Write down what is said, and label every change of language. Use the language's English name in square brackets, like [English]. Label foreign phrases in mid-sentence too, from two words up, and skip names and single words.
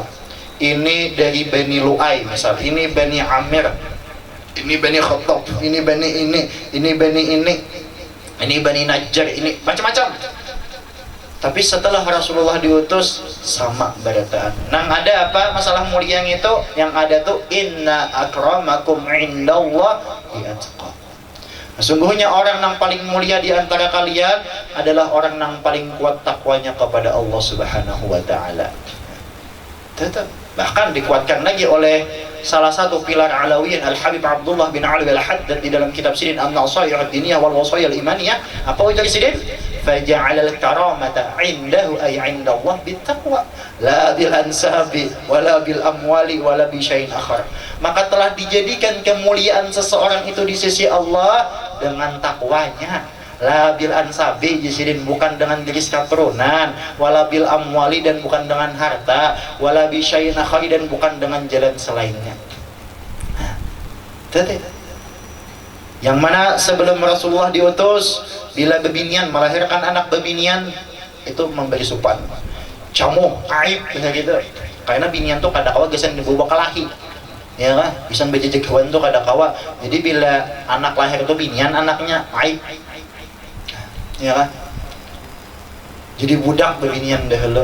[Indonesian] Ini dari Bani Lu'ay misal, ini Bani Amir, ini Bani Khattab, ini Bani ini Bani ini Bani Najjar, ini macam-macam. [Banjar] Tapi setelah Rasulullah diutus sama berataan. Nang ada apa masalah mulia yang itu? [Indonesian] Yang ada tuh [Arabic] إن أكرمكم عند الله أتقاكم. [Indonesian] Sesungguhnya orang yang paling mulia di antara kalian adalah orang yang paling kuat takwanya kepada Allah [Arabic] سبحانه وتعالى. [Indonesian] Tetap bahkan dikuatkan lagi oleh salah satu pilar Alawiyyin Al-Habib Abdullah bin Ali Al-Haddad di dalam kitab Sirin An-Nasaih Ad-Diniyah wal Wasaya Al-Imaniyah. Apa itu Sirin? [Arabic] فجعل الكرامة عنده أي عند الله بالتقوى لا بالأنساب ولا بالأموال ولا بشيء آخر. [Indonesian] Maka telah dijadikan kemuliaan seseorang itu di sisi Allah dengan takwanya. [Arabic] لا بالأنساب [Indonesian] jisidin bukan dengan garis keturunan, [Arabic] ولا بالأموال [Indonesian] dan bukan dengan harta, [Arabic] ولا بشيء آخر [Indonesian] dan bukan dengan jalan selainnya. [Banjar] Yang mana sebelum Rasulullah diutus bila bebinian melahirkan anak bebinian itu memberi supan camu aib benar gitu karena binian tuh kada kawa gesan dibawa kalahi ya kan bisa bejejek hewan tuh kada kawa jadi bila anak lahir itu binian anaknya aib ya kan jadi budak bebinian dahulu.